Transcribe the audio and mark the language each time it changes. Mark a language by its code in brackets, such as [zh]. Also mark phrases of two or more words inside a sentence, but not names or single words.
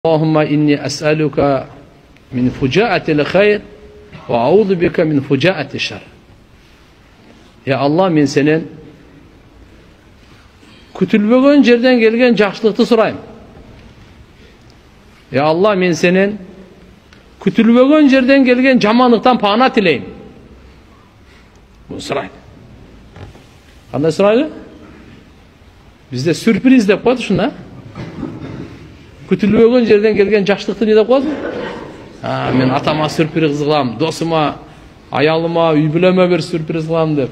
[ar] اللهم إني أسألك من فجاءة الخير وأعوذ بك من فجاءة الشر. يا الله, [ky] мен сенен kütülbөгөн жерден келген жакшылыкты сурайм. [ar] يا الله, [ky] мен сенен kütülbөгөн жерден келген жамандыктан пана тилейм. Bunu сурайм. Кандай сурайды? Бизде сюрприз деп коет ушуна. Күтүлбөгөн жерден келген жакшылыкты не деп коет? Мен атама сюрприз кылам, досума, аялыма, үй бүлөмө бир сюрприз кылам деп.